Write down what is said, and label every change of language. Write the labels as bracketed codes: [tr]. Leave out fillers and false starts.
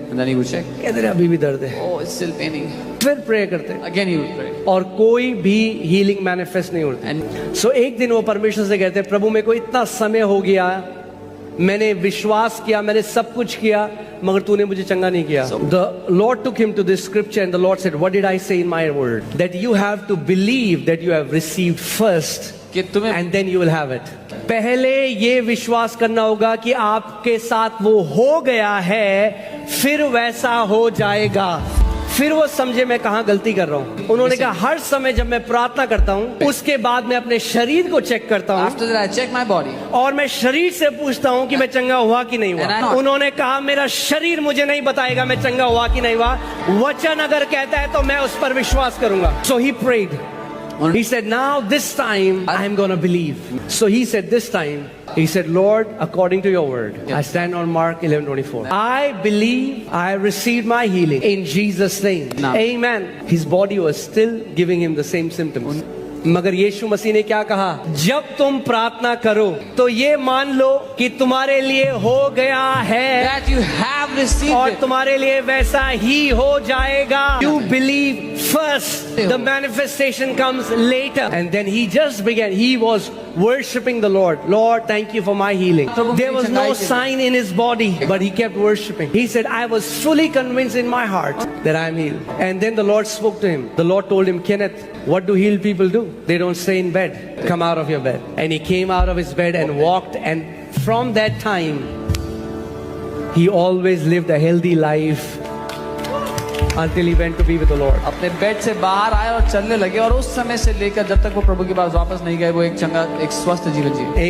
[en] And then he would check. [hi] कहते रहे अभी भी दर्द है। [en] Oh, it's still paining. [hi] फिर प्रे करते [en] Again he would pray. [hi] और कोई भी हीलिंग मैनिफेस्ट नहीं होती। सो एक दिन वो परमेश्वर से कहते हैं, प्रभु मेरे को इतना समय हो गया, मैंने विश्वास किया, मैंने सब कुछ किया, मगर तूने मुझे चंगा नहीं किया। [en] The Lord took him to this scripture and the Lord said, what did I say in my word? That you have to believe that you have received first [hi] कि तुम्हें [en] and then you will have it. [hi] पहले ये विश्वास करना होगा कि आपके साथ वो हो गया है, फिर वैसा हो जाएगा। फिर वो समझे मैं कहाँ गलती कर रहा हूँ। उन्होंने कहा हर समय जब मैं प्रार्थना करता हूँ उसके बाद मैं अपने शरीर को चेक करता हूँ, [en] After that I check my body. [hi] और मैं शरीर से पूछता हूँ कि मैं चंगा हुआ कि नहीं हुआ। उन्होंने कहा मेरा शरीर मुझे नहीं बताएगा मैं चंगा हुआ कि नहीं हुआ, वचन अगर कहता है तो मैं उस पर विश्वास करूंगा। [en] So he prayed. He said, now this time I am going to believe. So he said, this time, he said, Lord, according to your word, I stand on Mark 11:24. I believe I received my healing in Jesus' name. Amen. His body was still giving him the same symptoms. [hi] मगर यीशु मसीह ने क्या कहा, जब तुम प्रार्थना करो तो ये मान लो कि तुम्हारे लिए हो गया है, [en] That you have received [hi] और [en] it. [hi] तुम्हारे लिए वैसा ही हो जाएगा। [en] You believe first, the manifestation comes later. And then he just began, he was worshipping the Lord. Lord, thank you for my healing. There was no sign in his body, but he kept worshiping. He said, I was fully convinced in my heart that I am healed. And then the Lord spoke to him. The Lord told him, Kenneth, what do healed people do? They don't stay in bed. Come out of your bed. And he came out of his bed and walked, and from that time he always lived a healthy life until he went to be with the Lord. [hi] अपने bed से बाहर आए और चलने लगे, और उस समय से लेकर जब तक वो प्रभु के पास वापस नहीं गए, वो एक चंगा, एक स्वस्थ जीवन जिए।